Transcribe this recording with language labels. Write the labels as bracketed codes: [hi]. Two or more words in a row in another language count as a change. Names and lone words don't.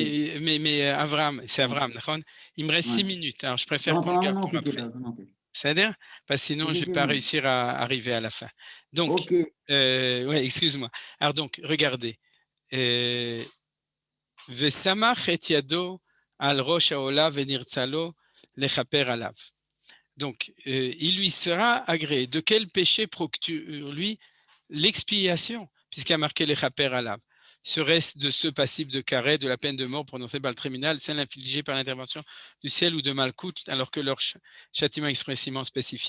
[fr] Oui, mais Avram, c'est Avram, il me reste 6 minutes, alors je préfère qu'on le garde pour après. C'est-à-dire, parce que sinon je ne vais pas réussir à arriver à la fin. Donc, excuse-moi. Alors donc, regardez. [he] וסמך את ידו על ראש העולה ונרצה לו לכפר עליו. [fr] Donc, il lui sera agréé. De quel péché procure lui l'expiation, puisqu'il a marqué les [he] כפר עליו? [fr] Serait-ce de ceux passibles de carré, de la peine de mort prononcée par le tribunal, celle infligée par l'intervention du ciel ou de Malkout, alors que leur châtiment expressément spécifié?